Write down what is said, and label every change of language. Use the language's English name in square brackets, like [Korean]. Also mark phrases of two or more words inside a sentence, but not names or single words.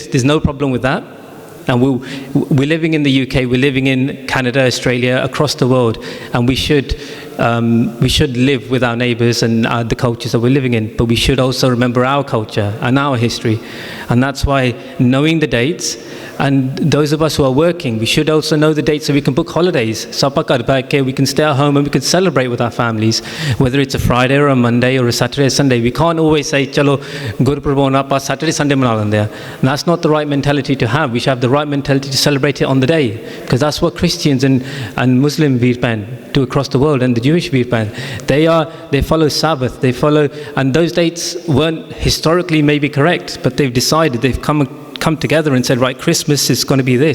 [English] There's no problem with that. And we're living in the UK, we're living in Canada, Australia, across the world, and we should live with our neighbours and the cultures that we're living in, but we should also remember our culture and our history. And that's why knowing the dates And those of us who are working, we should also know the dates so we can book holidays. So [Punjabi] ਆਪਾਂ ਘਰ ਬੈਠ ਕੇ [English] we can stay at home and we can celebrate with our families, whether it's a Friday or a Monday or a Saturday or Sunday. We can't always say, [Punjabi] ਚਲੋ ਗੁਰਪੁਰਬ ਆਉਣਾ ਆਪਾਂ [English] Saturday, Sunday [Punjabi] ਮਨਾ ਲੈਂਦੇ ਆ. [English] And that's not the right mentality to have. We should have the right mentality to celebrate it on the day, because that's what Christians and Muslim Virban do across the world, and the Jewish Virban. They follow Sabbath, they follow, and those dates weren't historically maybe correct, but they've decided, they've come together and said, right, Christmas is going to be this.